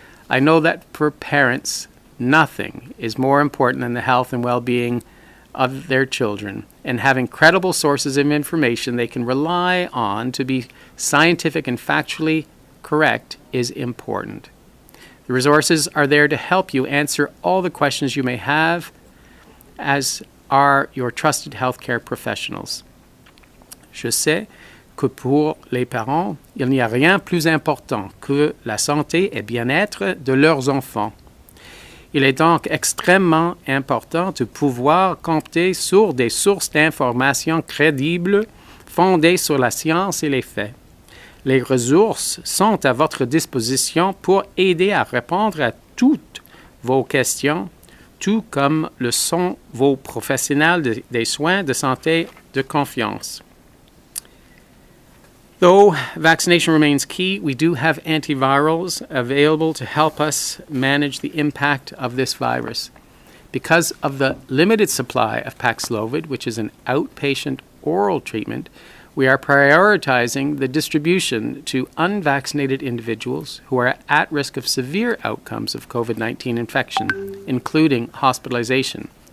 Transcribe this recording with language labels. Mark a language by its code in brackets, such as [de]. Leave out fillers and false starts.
[en] I know that for parents, nothing is more important than the health and well-being of their children, and having credible sources of information they can rely on to be scientific and factually correct is important. The resources are there to help you answer all the questions you may have, as are your trusted healthcare professionals. [fr] Je sais que pour les parents, il n'y a rien plus important que la santé et bien-être de leurs enfants. Il est donc extrêmement important de pouvoir compter sur des sources d'informations crédibles fondées sur la science et les faits. Les ressources sont à votre disposition pour aider à répondre à toutes vos questions, tout comme le sont vos professionnels des soins de santé de confiance. [en] Though vaccination remains key, we do have antivirals available to help us manage the impact of this virus. Because of the limited supply of Paxlovid, which is an outpatient oral treatment, we are prioritizing the distribution to unvaccinated individuals who are at risk of severe outcomes of COVID-19 infection, including hospitalization.